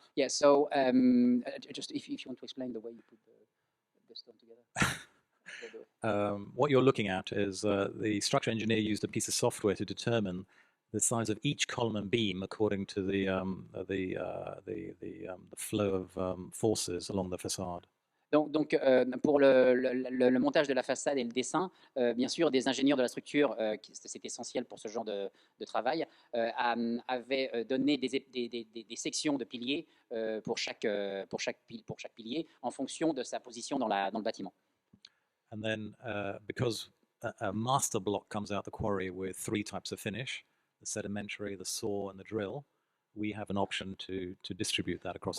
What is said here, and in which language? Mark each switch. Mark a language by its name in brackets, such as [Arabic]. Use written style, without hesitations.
[English] Yeah, so just if you want to explain the way you put the stone together. What you're looking at is the structural engineer used a piece of software to determine the size of each column and beam according to the flow of forces along the facade. [French] Donc pour le montage de la façade et le dessin, bien sûr, des ingénieurs de la structure, c'est essentiel pour ce genre de travail, avaient donné des sections de piliers pour chaque pilier en fonction de sa position dans le bâtiment. [English] And then, because a master block comes out the quarry with 3 types of finish, the sedimentary, the saw, and the drill, we have an option to distribute that across